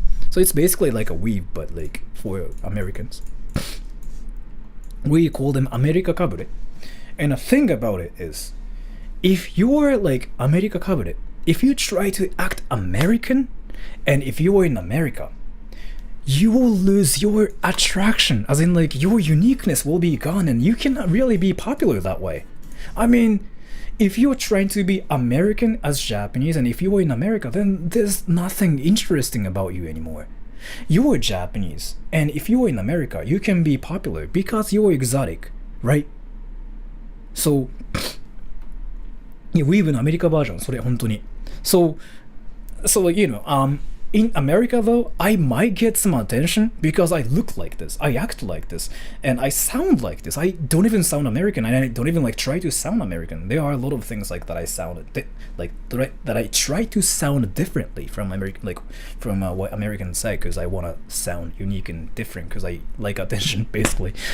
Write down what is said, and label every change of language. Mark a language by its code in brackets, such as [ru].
[en] So it's basically like a weave, but like for Americans. We call them アメリカかぶれ. And the thing about it is, if you're like アメリカかぶれ, if you try to act American, and if you are in America, you will lose your attraction, as in like your uniqueness will be gone and you cannot really be popular that way. I mean, if you're trying to be American as Japanese and if you are in America, then there's nothing interesting about you anymore. You're Japanese, and if you're in America, you can be popular because you're exotic, right? [ja] So, ウィーブのアメリカバージョン、それ本当に。 [en] So like, you know, in America though, I might get some attention because I look like this, I act like this, and I sound like this. I don't even sound American, and I don't even like try to sound American. There are a lot of things like that I sound like that I try to sound differently from American, like from what Americans say, because I want to sound unique and different because I like attention basically.